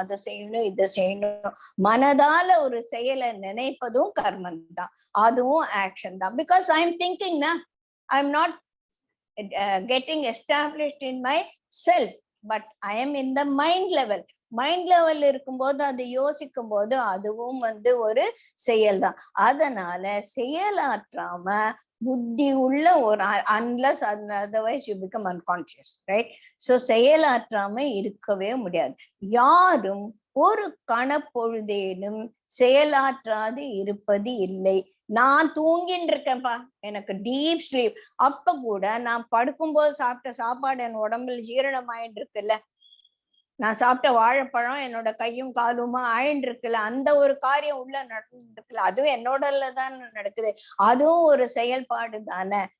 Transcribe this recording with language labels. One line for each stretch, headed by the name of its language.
Tamil: அதை செய்யணும் இதை செய்யணும். மனதால ஒரு செயலை நினைப்பதும் கர்மம் தான், அதுவும் ஆக்ஷன் தான்.
English: Because I am திங்கிங்னா I am not getting established in myself, but I am in the mind level.
Tamil: Mind level இருக்கும்போது அது யோசிக்கும் போது அதுவும் வந்து ஒரு செயல் தான். அதனால செயலாற்றாம புத்தி உள்ள ஒரு
English: unless otherwise you become unconscious, right?
Tamil: So செயலாற்றாம இருக்கவே முடியாது. யாரும் ஒரு கணப்பொழுதேனும் செயலாற்றாது இருப்பது இல்லை. நான் தூங்கின்னு இருக்கேன்ப்பா, எனக்கு டீப் ஸ்லீப். அப்ப கூட நான் படுக்கும்போது சாப்பிட்ட சாப்பாடு என் உடம்புல ஜீரணம் ஆயிட்டு இருக்குல்ல, நான் சாப்பிட்ட வாழைப்பழம் என்னோட கையும் காலுமா ஆயின்னு இருக்குல்ல, அந்த ஒரு காரியம் உள்ள நடந்துருக்குல்ல, அதுவும் என்னோடல தான் நடக்குது, அதுவும் ஒரு செயல்பாடு தானே.